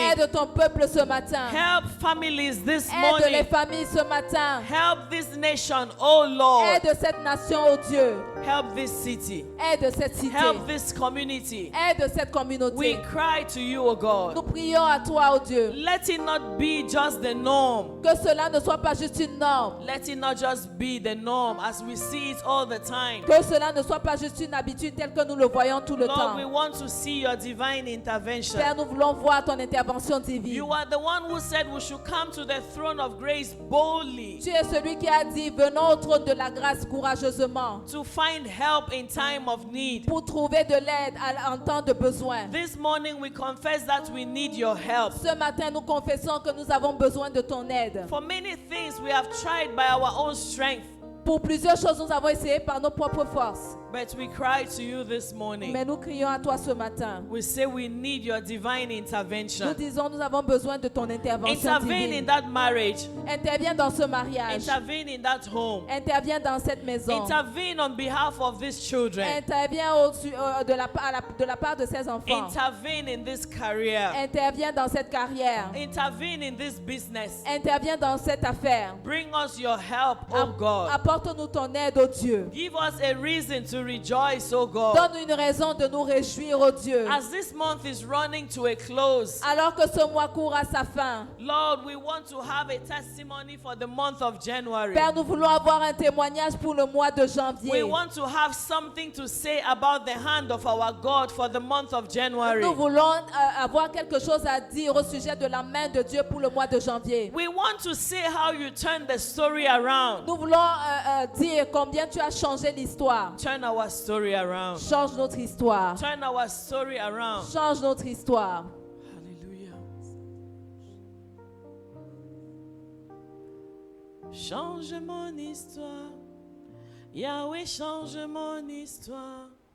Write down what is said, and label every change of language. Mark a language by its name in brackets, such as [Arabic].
[French] Aide ton peuple ce matin. [English] Help families this [French] Aide les [English] morning. [French] familles ce matin. [English] Help this nation, oh Lord. [French] Aide cette nation, oh Dieu. [English] Help this city. [French] Aide cette cité. [English] Help this community. [French] Aide cette [English] We [French] communauté. [English] cry to you, O God. [French] Nous prions à toi, oh Dieu. [English] Let it not be just the norm. [French] Que cela ne soit pas juste une norme. [English] Let it not just be the norm as we see it all the time. [French] Que cela ne soit pas juste une habitude telle que nous le voyons tout le [English] Lord, we [French] temps. [English] want to see your divine intervention. [French] Père, nous voulons voir ton intervention divine. [English] You are the one who said we should come to the throne of grace boldly [French] Tu es celui qui a dit, venons au trône de la grâce courageusement [English] to find help in time of need. [French] pour trouver de l'aide en temps de besoin. [English] This morning we confess that we need your help. [French] Ce matin, nous confessons que nous avons besoin de ton aide. [English] For many things we have tried by our own strength, [French] Pour plusieurs choses, nous avons essayé par nos propres forces. [English] but we cry to you this morning. [French] Mais nous crions à toi ce matin. [English] We say we need your divine [French] Nous [English] intervention. [French] disons, nous avons besoin de ton intervention [English] Intervene in [French] divine. [English] that marriage. [French] Interviens dans ce mariage. [English] Intervene in that home. [French] Interviens dans cette maison. [English] Intervene on behalf of these children. [French] Interviens de la part de ces enfants. [English] Intervene in this career. [French] Interviens dans cette carrière. [English] Intervene in this business. [French] Interviens dans cette affaire. [English] Bring us your help, oh God. [French] Apporte-nous ton aide, oh Dieu. [English] Give us a reason to rejoice, oh God. [French] Donne une raison de nous réjouir, oh Dieu. [English] As this month is running to a close, [French] Alors que ce mois court à sa fin. [English] Lord, we want to have a testimony for the month of January. [French] Père, nous voulons avoir un témoignage pour le mois de janvier. [English] We want to have something to say about the hand of our God for the month of January. [French] Nous voulons avoir quelque chose à dire au sujet de la main de Dieu pour le mois de janvier. [English] We want to say how you turn the story around. [French] Nous voulons dire combien tu as changé l'histoire. [English] Turn our story around. [French] Change notre histoire. [English] Turn our story around. [French] Change notre histoire. [English] Hallelujah. [French] Change mon histoire. Yahweh, change mon histoire.